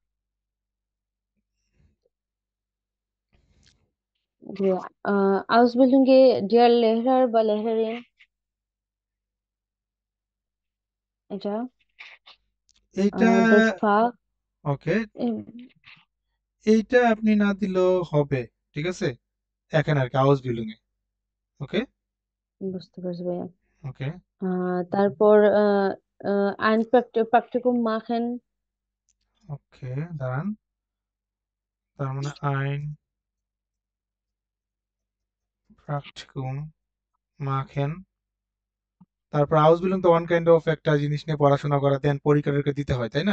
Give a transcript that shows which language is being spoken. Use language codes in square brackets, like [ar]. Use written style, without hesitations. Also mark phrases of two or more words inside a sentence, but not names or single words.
[de] die Ausbildung e der Lehrer বা লেহরারিন, এটা [bn] এইটা [de] das Fach [bn] ওকে, এইটা আপনি না দিলেও হবে, ঠিক আছে, এখানে আর কি আউসবিল্ডিং এ। ওকে বুঝতে পারছি ভাইয়া। ওকে, [de] তারপর ein Praktikum machen, [bn] ওকে দাঁড়ান, তার মানে [de] ein Praktikum machen. [bn] তারপর আউসবিল্ডিং তো [en] one kind of [bn] একটা জিনিস নিয়ে পড়াশোনা করা, দেন পরীক্ষা দিতে হয়, তাই না?